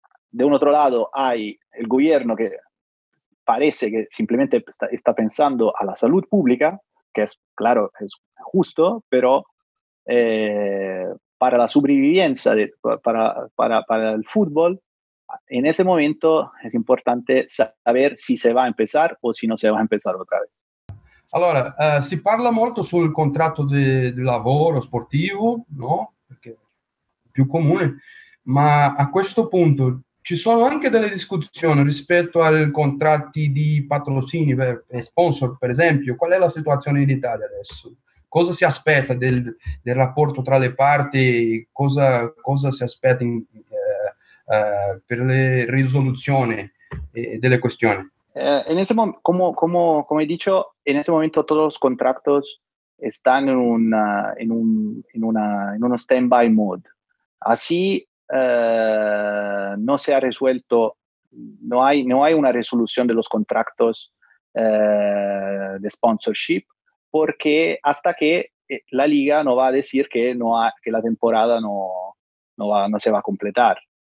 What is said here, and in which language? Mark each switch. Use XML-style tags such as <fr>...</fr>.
<es>De un otro lado hay el gobierno, que parece que simplemente está pensando a la salud pública, que es justo, pero para la sobrevivencia para el fútbol, en ese momento es importante saber si se va a empezar o si no se va a empezar otra vez.</es> <it>Allora, si parla molto sul contratto di lavoro sportivo, no? Perché è più comune, ma a questo punto ci sono anche delle discussioni rispetto ai contratti di patrocini per sponsor, per esempio. Qual è la situazione in Italia adesso? Cosa si aspetta del rapporto tra le parti? Cosa si aspetta per la risoluzione delle questioni?</it> <es>En ese como he dicho, en ese momento todos los contratos están en un stand-by mode. Así no se ha resuelto, no hay una resolución de los contratos de sponsorship, porque hasta que la liga no va a decir que la temporada no se va a completar.</es>